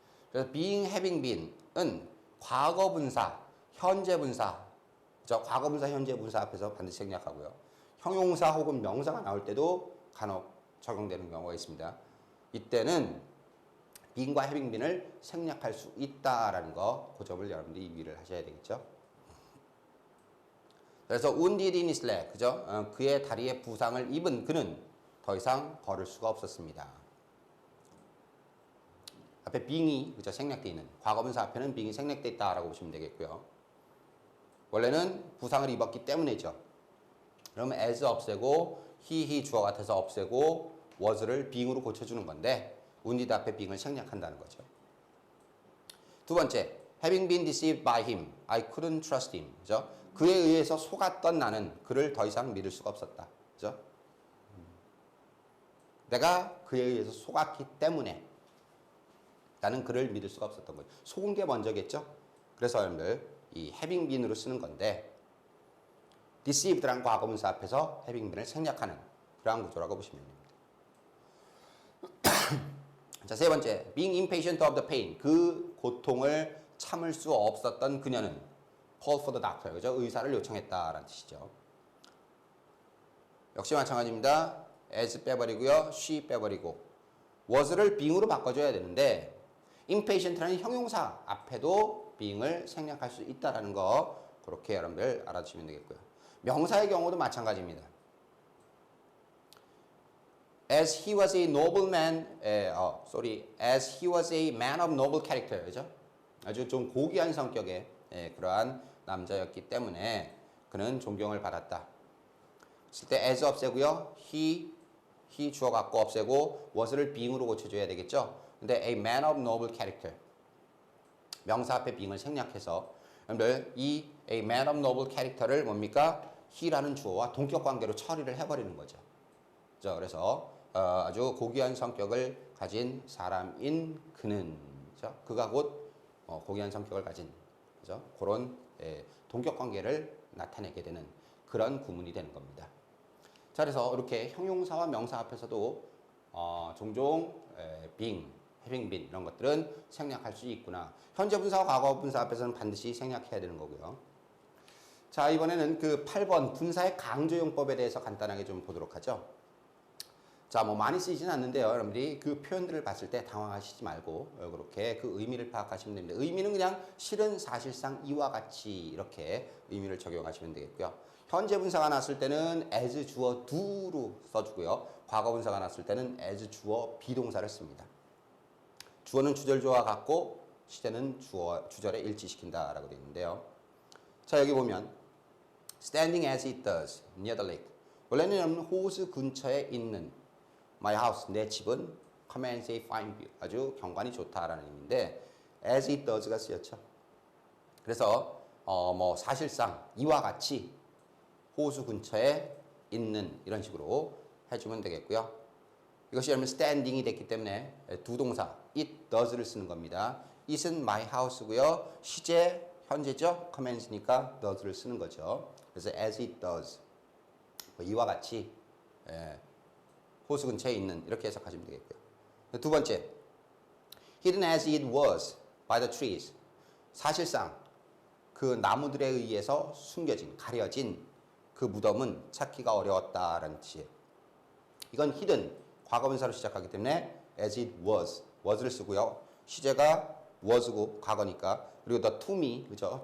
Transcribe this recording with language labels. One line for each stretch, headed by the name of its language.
Korean: 그래서 being, having been은 과거 분사, 현재 분사, 과거 분사, 현재 분사 앞에서 반드시 생략하고요. 형용사 혹은 명사가 나올 때도 간혹 적용되는 경우가 있습니다. 이때는 being과 having been을 생략할 수 있다라는 거, 그 점을 여러분들이 유의를 하셔야 되겠죠. 그래서
English: wounded in his leg,
Korean: 그죠? 그의 다리에 부상을 입은 그는 더 이상 걸을 수가 없었습니다. 앞에 being이 그죠? 생략되어 있는 과거분사 앞에는 being이 생략되어 있다라고 보시면 되겠고요. 원래는 부상을 입었기 때문이죠. 그러면 as 없애고 he 주어 같아서 없애고 was를 being으로 고쳐주는 건데 wounded 앞에 being을 생략한다는 거죠. 두 번째,
English: having been deceived by him, I couldn't trust him,
Korean: 그죠? 그에 의해서 속았던 나는 그를 더 이상 믿을 수가 없었다. 그죠? 내가 그에 의해서 속았기 때문에 나는 그를 믿을 수가 없었던 거예요. 속은 게 먼저겠죠? 그래서 여러분들 이 having been으로 쓰는 건데 deceived란 과거분사 앞에서 having been을 생략하는 그러한 구조라고 보시면 됩니다. 자, 세 번째,
English: being impatient of the pain,
Korean: 그 고통을 참을 수 없었던 그녀는
English: call for the doctor,
Korean: 그죠? 의사를 요청했다라는 뜻이죠. 역시 마찬가지입니다. as 빼버리고요, she 빼버리고 was를 being으로 바꿔줘야 되는데 impatient라는 형용사 앞에도 being을 생략할 수 있다라는 거 그렇게 여러분들 알아두시면 되겠고요. 명사의 경우도 마찬가지입니다.
English: as he was a nobleman, as he was a man of noble character,
Korean: 그죠? 아주 좀 고귀한 성격의 그러한 남자였기 때문에 그는 존경을 받았다. 쓸 때 as 없애고요. he 주어 갖고 없애고 was를 being으로 고쳐줘야 되겠죠. 근데 a man of noble character 명사 앞에 being을 생략해서 여러분들 이 a man of noble character를 뭡니까? he라는 주어와 동격 관계로 처리를 해버리는 거죠. 그래서 아주 고귀한 성격을 가진 사람인 그는, 그죠? 그가 곧 고귀한 성격을 가진, 그죠? 그런 동격 관계를 나타내게 되는 그런 구문이 되는 겁니다. 자, 그래서 이렇게 형용사와 명사 앞에서도 종종 being, having been 이런 것들은 생략할 수 있구나. 현재 분사와 과거 분사 앞에서는 반드시 생략해야 되는 거고요. 자, 이번에는 그 8번 분사의 강조용법에 대해서 간단하게 좀 보도록 하죠. 자, 뭐 많이 쓰이진 않는데요. 여러분들이 그 표현들을 봤을 때 당황하시지 말고 그렇게 그 의미를 파악하시면 됩니다. 의미는 그냥 실은 사실상 이와 같이 이렇게 의미를 적용하시면 되겠고요. 현재 분사가 났을 때는 as 주어 do로 써주고요. 과거 분사가 났을 때는 as 주어 비동사를 씁니다. 주어는 주절주어와 같고 시제는 주절에 일치시킨다라고 되어 있는데요. 자, 여기 보면
English: standing as it does near the lake.
Korean: 원래는 호수 근처에 있는 My house, 내 집은
English: commands a fine view,
Korean: 아주 경관이 좋다라는 의미인데 as it does가 쓰였죠. 그래서 뭐 사실상 이와 같이 호수 근처에 있는 이런 식으로 해주면 되겠고요. 이것이 여러분 standing이 됐기 때문에 두 동사 it does를 쓰는 겁니다. it은 my house고요. 시제 현재죠. commands니까 does를 쓰는 거죠. 그래서 as it does, 이와 같이 호수 근처에 있는 이렇게 해석하시면 되겠고요. 두 번째,
English: hidden as it was by the trees.
Korean: 사실상 그 나무들에 의해서 숨겨진, 가려진 그 무덤은 찾기가 어려웠다라는 뜻이에요. 이건 hidden, 과거분사로 시작하기 때문에 as it was를 쓰고요. 시제가 was고 과거니까 그리고 the to me, 그죠?